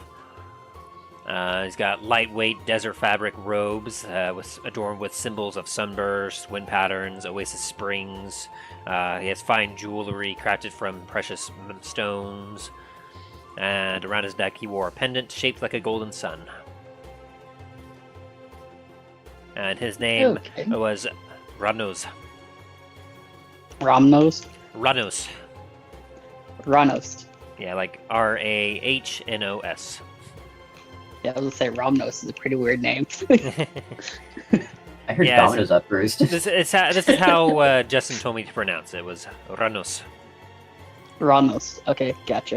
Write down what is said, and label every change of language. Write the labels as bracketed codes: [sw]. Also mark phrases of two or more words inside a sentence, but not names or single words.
[en] He's got lightweight desert fabric robes adorned with symbols of sunburst, wind patterns, oasis springs. He has fine jewelry crafted from precious stones. And around his neck he wore a pendant shaped like a golden sun. And his name was Ranos. Ramnos? Ranos. Ranos. Yeah, like Rahnos. Yeah, I was gonna say Ramnos is a pretty weird name. I heard Yeah, Domino's up first. This is how Justin told me to pronounce it. Was Ranos. Ranos. Okay, gotcha.